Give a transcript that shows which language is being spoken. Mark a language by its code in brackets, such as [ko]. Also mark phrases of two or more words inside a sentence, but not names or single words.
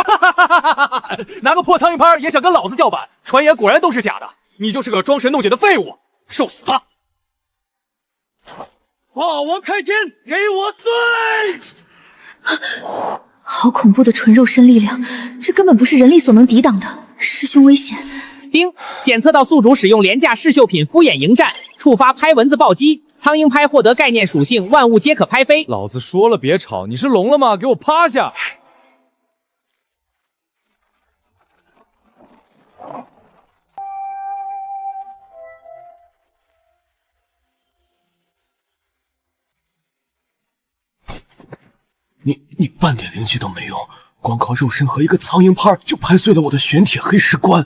[zh] 拿個破蒼蠅拍也想跟老子叫板，傳言果然都是假的，你就是個裝神弄鬼的廢物，受死吧！霸王開天，給我碎！好恐怖的純肉身力量，這根本不是人力所能抵擋的。師兄危險！叮！檢測到宿主使用廉價試繡品敷衍迎戰，觸發拍蚊子暴擊，蒼蠅拍獲得概念屬性，萬物皆可拍飛。老子說了別吵，你是聾了嗎？給我趴下！你半點靈氣都沒有，光靠肉身和一個蒼蠅拍就拍碎了我的玄鐵黑石棺。